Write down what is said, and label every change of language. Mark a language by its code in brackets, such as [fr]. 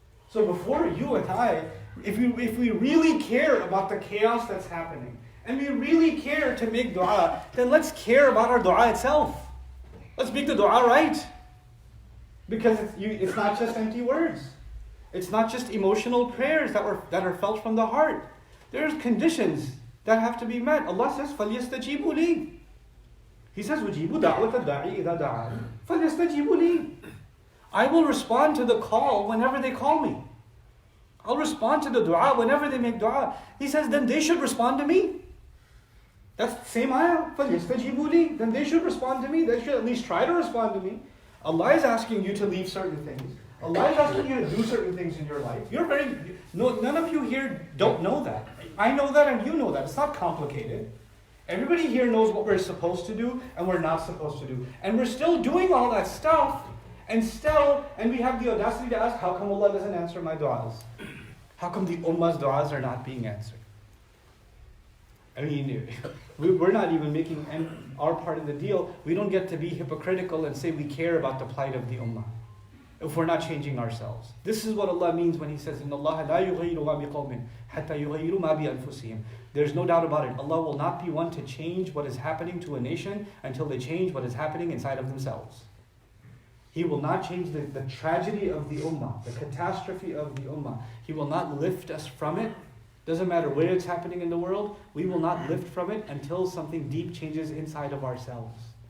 [en] So before you and I, if we really care about the chaos that's happening, and we really care to make dua, then let's care about our dua itself. Let's make the dua right. Because it's not just empty words. It's not just emotional prayers that are felt from the heart. There's conditions that have to be met. Allah says, [ar] فَلْيَسْتَجِيبُوا لِي. [en] He says, [ar] وَجِيبُوا دَعْوَةَ الدَّاعِ إِذَا دَعَانِ فَلْيَسْتَجِيبُوا لِي. [en] I will respond to the call whenever they call me. I'll respond to the dua whenever they make dua. He says, then they should respond to me. That's the same ayah. [ar] فَلْيَسْتَجِيبُوا لِي. [en] Then they should respond to me. They should at least try to respond to me. Allah is asking you to leave certain things. Allah is asking you to do certain things in your life. None of you here don't know that. I know that and you know that. It's not complicated. Everybody here knows what we're supposed to do and we're not supposed to do. And we're still doing all that stuff. And we have the audacity to ask, how come Allah doesn't answer my du'as? How come the ummah's du'as are not being answered? I mean, we're not even making our part of the deal. We don't get to be hypocritical and say we care about the plight of the ummah if we're not changing ourselves. This is what Allah means when He says, [ar] إِنَّ اللَّهَ لَا يُغَيِّرُ مَا بِقَوْمٍ حَتَّى يُغَيِّرُوا مَا بِأَنفُسِهِمْ. [en] There's no doubt about it. Allah will not be one to change what is happening to a nation until they change what is happening inside of themselves. He will not change the tragedy of the ummah, the catastrophe of the ummah. He will not lift us from it. Doesn't matter where it's happening in the world, we will not lift from it until something deep changes inside of ourselves.